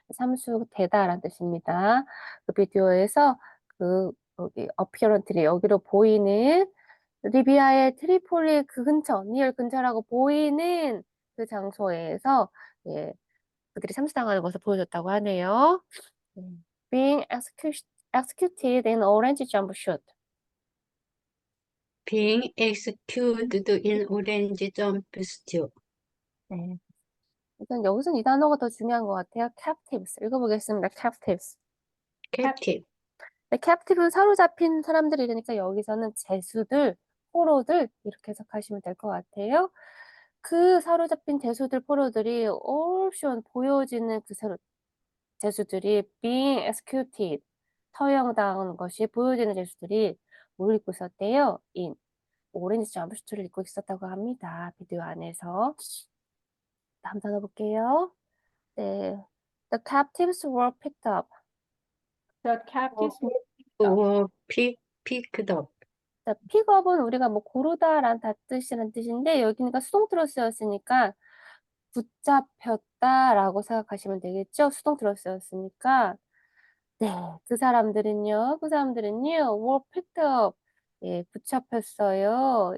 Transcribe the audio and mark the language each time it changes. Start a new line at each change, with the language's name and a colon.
Korean: 참수되다라는 뜻입니다. 그 비디오에서 그 여기 어피어런트리 여기로 보이는 리비아의 트리폴리 그 근처, 니얼 근처라고 보이는 그 장소에서 예, 그들이 참수당하는 것을 보여줬다고 하네요.
English: Being executed in orange jumpsuit. being executed in orange jumpsuit.
Korean: 네. 일단 여기서는 이 단어가 더 중요한 것 같아요.
English: captives.
Korean: 읽어보겠습니다.
English: captives. captive,
Korean: 네, captive는 사로잡힌 사람들이니까 여기서는 제수들, 포로들 이렇게 해석하시면 될 것 같아요. 그 사로잡힌 제수들, 포로들이
English: all shown
Korean: 보여지는 그 제수들이
English: being executed
Korean: 처형당한 것이 보여지는 제수들이 뭘 입고 있었대요? in 오렌지 점프슈트를 입고 있었다고 합니다. 비디오 안에서. 다음 단어 볼게요. 네.
English: The captives were picked up. The captives were picked up. or picked up.
Korean: 자, 픽업은 우리가 뭐 고르다란 뜻이란 뜻인데 여기니까 수동태로 쓰였으니까 붙잡혔다라고 생각하시면 되겠죠? 수동태로 쓰였으니까 네, 그 사람들은요
English: were picked up
Korean: 예, 붙잡혔어요.